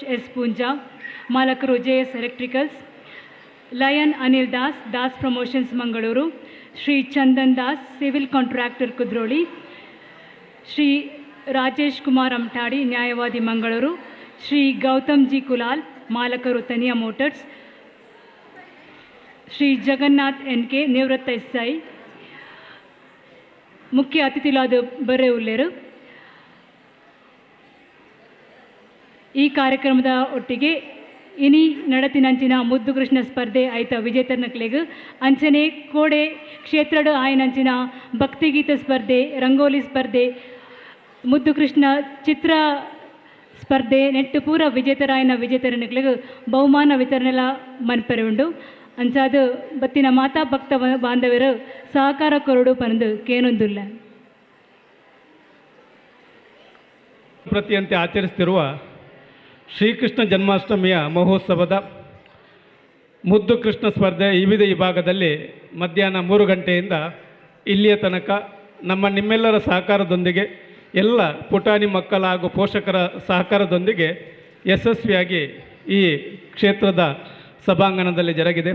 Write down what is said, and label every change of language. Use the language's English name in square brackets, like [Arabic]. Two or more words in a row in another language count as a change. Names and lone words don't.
[Tulu] ಎಸ್ ಪೂಂಜಾ ಮಾಲಕರು JS ಎಲೆಕ್ಟ್ರಿಕಲ್ಸ್, ಲಯನ್ ಅನಿಲ್ ದಾಸ್ ದಾಸ್ ಪ್ರಮೋಷನ್ಸ್ ಮಂಗಳೂರು, ಶ್ರೀ ಚಂದನ್ ದಾಸ್ ಸಿವಿಲ್ ಕಾಂಟ್ರಾಕ್ಟರ್ ಕುದ್ರೋಳಿ, ಶ್ರೀ ರಾಜೇಶ್ ಕುಮಾರ್ ಅಮಠಾಡಿ ನ್ಯಾಯವಾದಿ ಮಂಗಳೂರು, ಶ್ರೀ ಗೌತಮ್ ಜಿ ಕುಲಾಲ್ ಮಾಲಕರು ತನಿಯಾ ಮೋಟರ್ಸ್, ಶ್ರೀ ಜಗನ್ನಾಥ್ NK ನಿವೃತ್ತ SI ಮುಖ್ಯ ಅತಿಥಿಗಳಾದ ಬರ್ರೆ ಉಲ್ಲೇರು. ಈ ಕಾರ್ಯಕ್ರಮದ ಒಟ್ಟಿಗೆ ಇನಿ ನಡತಿನಂಚಿನ ಮುದ್ದು ಕೃಷ್ಣ ಸ್ಪರ್ಧೆ ಆಯ್ತ ವಿಜೇತರ್ನಕ್ಲೆಗ್ ಅಂಚನೆ ಕೋಡೆ ಕ್ಷೇತ್ರಡು ಆಯ್ನಂಚಿನ ಭಕ್ತಿಗೀತ ಸ್ಪರ್ಧೆ, ರಂಗೋಲಿ ಸ್ಪರ್ಧೆ, ಮುದ್ದು ಕೃಷ್ಣ ಚಿತ್ರ ಸ್ಪರ್ಧೆ ನೆಟ್ಟು ಪೂರ ವಿಜೇತರಾಯನ ವಿಜೇತರನಕ್ಲೆಗ್ ಬಹುಮಾನ ವಿತರಣೆಲ ಮನ್ಪೆರೆ ಉಂಡು. ಅಂಚಾದ ಬತ್ತಿನ ಮಾತಾ ಭಕ್ತ ಬಾಂಧವ್ಯರು ಸಹಕಾರ ಕೊರಡು ಪಂದು ಕೇನೊಂದುಲ್ಲ. [Kannada] ಪ್ರತಿಯಂತೆ ಆಚರಿಸುತ್ತಿರುವ ಶ್ರೀಕೃಷ್ಣ ಜನ್ಮಾಷ್ಟಮಿಯ ಮಹೋತ್ಸವದ ಮುದ್ದು ಕೃಷ್ಣ ಸ್ಪರ್ಧೆ ವಿವಿಧ ವಿಭಾಗದಲ್ಲಿ ಮಧ್ಯಾಹ್ನ 3 ಗಂಟೆಯಿಂದ ಇಲ್ಲಿಯ ತನಕ ನಿಮ್ಮೆಲ್ಲರ ಸಹಕಾರದೊಂದಿಗೆ ಎಲ್ಲ ಪುಟಾಣಿ ಮಕ್ಕಳ ಹಾಗೂ ಪೋಷಕರ ಸಹಕಾರದೊಂದಿಗೆ ಯಶಸ್ವಿಯಾಗಿ ಈ ಕ್ಷೇತ್ರದ ಸಭಾಂಗಣದಲ್ಲಿ ಜರುಗಿದೆ.